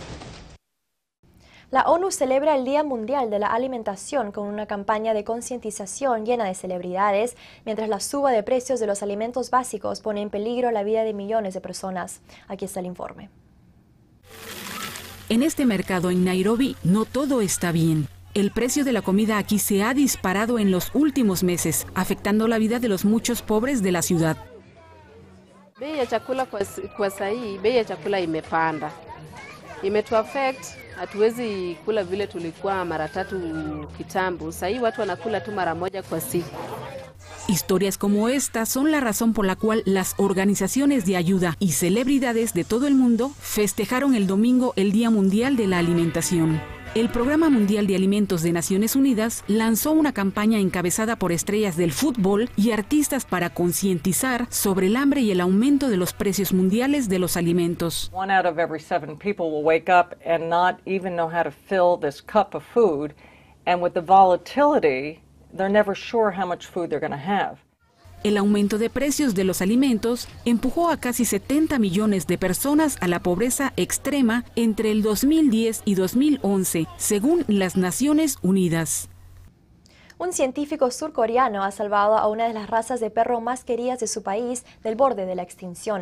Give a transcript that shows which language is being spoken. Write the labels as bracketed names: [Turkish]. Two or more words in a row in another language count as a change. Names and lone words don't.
[Spanish] La ONU celebra el Día Mundial de la Alimentación con una campaña de concientización llena de celebridades, mientras la suba de precios de los alimentos básicos pone en peligro la vida de millones de personas. Aquí está el informe. En este mercado en Nairobi no todo está bien. El precio de la comida aquí se ha disparado en los últimos meses, afectando la vida de los muchos pobres de la ciudad. [Swahili] Bei ya chakula kwa sahii, bei ya chakula imepanda. Imetuaffect, hatuwezi kula vile tulikuwa mara tatu kitambo. Sahii watu wanakula tu mara moja kwa siku. [Spanish] Historias como esta son la razón por la cual las organizaciones de ayuda y celebridades de todo el mundo festejaron el domingo el Día Mundial de la Alimentación. El Programa Mundial de Alimentos de Naciones Unidas lanzó una campaña encabezada por estrellas del fútbol y artistas para concientizar sobre el hambre y el aumento de los precios mundiales de los alimentos. [English] 1 out of every 7 people will wake up and not even know how to fill this cup of food, and with the volatility, they're never sure how much food they're going to have. [Spanish] El aumento de precios de los alimentos empujó a casi 70 millones de personas a la pobreza extrema entre el 2010 y 2011, según las Naciones Unidas. Un científico surcoreano ha salvado a una de las razas de perro más queridas de su país del borde de la extinción.